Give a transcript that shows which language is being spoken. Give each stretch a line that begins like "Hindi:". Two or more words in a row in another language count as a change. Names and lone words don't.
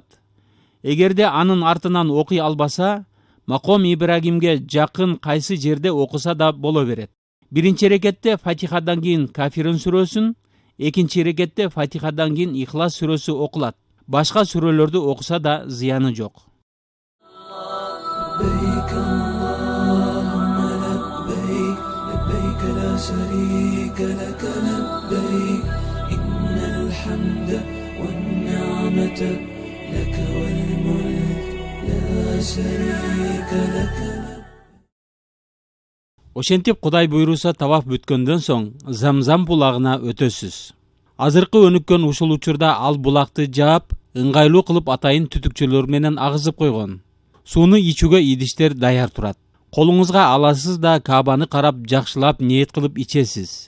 Kyrgyz: Эгерде анын артынан окуй албаса, Маком Ибрагимге жакын кайсы жерде окуса да боло берет. Биринчи рекетте Фатихадан кийин Кафирун сүрөсүн, экинчи рекетте Фатихадан кийин Ихлас сүрөсү окулат. Башка сүрөлөрдү окуса да зыяны жок.
Arabic: لبيك اللهم لبيك لبيك لا شريك لك لبيك إن الحمد والنعمة لك والملك لا شريك لك.
Kyrgyz: Ошентип Кудай буйруса таваф бүткөндөн соң Замзам булагына өтөсүз. Азыркы өнүккөн ушул учурда ал булакты жаап, ыңгайлуу кылып атайын түтүкчөлөр менен агызып койгон. Сууну ичүүгө идиштер даяр турат. Колуңузга аласыз да Кабаны карап жакшылап ниет кылып ичесиз.